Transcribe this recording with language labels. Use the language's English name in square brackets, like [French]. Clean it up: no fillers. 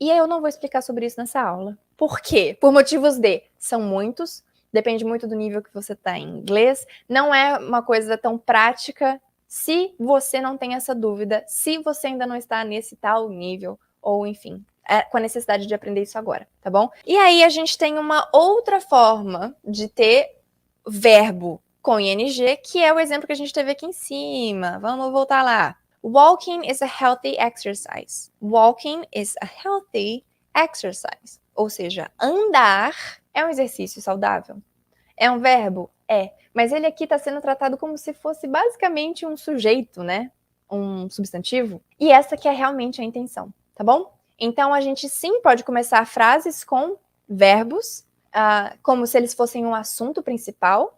[Portuguese] E eu não vou explicar sobre isso nessa aula. Por quê? Por motivos são muitos, depende muito do nível que você está em inglês, não é uma coisa tão prática se você não tem essa dúvida, se você ainda não está nesse tal nível, ou enfim, com a necessidade de aprender isso agora, tá bom? E aí a gente tem uma outra forma de ter verbo com ing, que é o exemplo que a gente teve aqui em cima. Vamos voltar lá. [English] Walking is a healthy exercise. Walking is a healthy exercise. [Portuguese] Ou seja, andar é um exercício saudável. É um verbo? É. Mas ele aqui está sendo tratado como se fosse basicamente um sujeito, né? Um substantivo. E essa que é realmente a intenção, tá bom? Então, a gente sim pode começar frases com verbos, como se eles fossem um assunto principal.